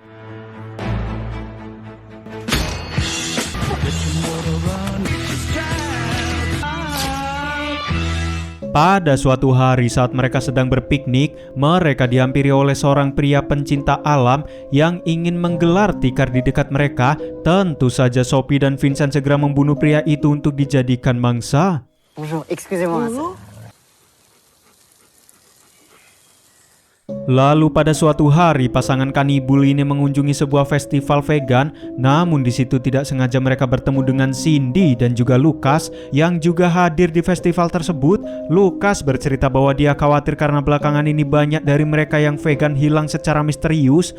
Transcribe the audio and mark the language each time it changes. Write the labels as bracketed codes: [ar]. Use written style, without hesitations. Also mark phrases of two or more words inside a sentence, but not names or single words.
[id] Pada suatu hari saat mereka sedang berpiknik, mereka dihampiri oleh seorang pria pencinta alam yang ingin menggelar tikar di dekat mereka. Tentu saja Sophie dan Vincent segera membunuh pria itu untuk dijadikan mangsa. [fr] Bonjour, excusez-moi. [id] Lalu pada suatu hari pasangan kanibul ini mengunjungi sebuah festival vegan. Namun di situ tidak sengaja mereka bertemu dengan Cindy dan juga Lucas yang juga hadir di festival tersebut. Lucas bercerita bahwa dia khawatir karena belakangan ini banyak dari mereka yang vegan hilang secara misterius.